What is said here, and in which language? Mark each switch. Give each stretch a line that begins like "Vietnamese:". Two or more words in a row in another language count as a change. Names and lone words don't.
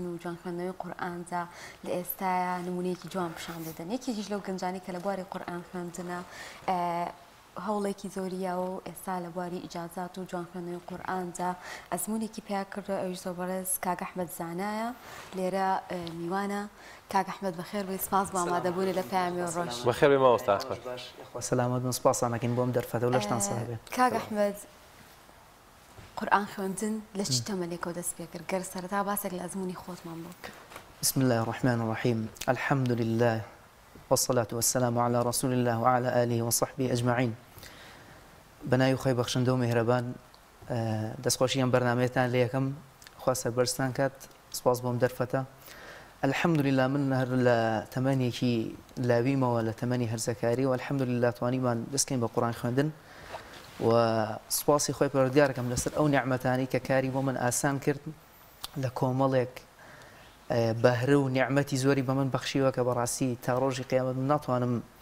Central Kurdish: و جوان خوێندنەوەی قورئاندا لە ئێستاە نمونەیەکی جوان پیشان دەدەن یەکێکیش لەو گەنجانی کە لە بواری قورئان خوێندنە هەوڵێکی زۆریە و ئێستا لە بواری ئیجازات و جوان خوێندنەوەی قورئاندا ئەزمونێکی پیا کردە ئەویش زۆربەرز کاک ئەحمەد زانایە لێرە میوانە کاک ئەحمەد بەخێر بێ سپاس بۆ ئامادەبوونی لە پەیامی ڕۆژ بەخێر بێ مامۆستا سەلامەت بن سپاسانەکەین بۆم دەرفەتە و لەشتان ساحبێ کاک ئەحمەد قورئان خوێندن لە چ تەمەنێکەوە دەست پێ کرد گەر سەرەتا باسێک لە ئەزمونی خۆتمان بۆ کرد
Arabic: بسم الله الرحمن الرحيم الحمد لله والصلاة والسلام على رسول الله وعلى آله وصحبه أجمعين
Central Kurdish: بناي خۆی بەخشندە و میهرەبان دەستخۆشیان بەرنامەیەتان لە یەکەم خوا سەربەرزتان کات سپاس بۆم دەرفەتە الحمدلله من هەر لە تەمەنێکی لاویمەوە لە تەمەنی هەرزەکاری و الحمدلله توانیمان دەستکەین بە قورئان خوێندن و سپاسی خۆی پەروەردگارەکەم لەسەر ئەو نیعمەتانەی کە کاری بۆ من ئاسان کرد لە کۆمەڵێک بەهرە و نیعمەتی زۆری بە من بەخشیوە کە بەڕاستی تا ڕۆژی قیامەت من ناتوانم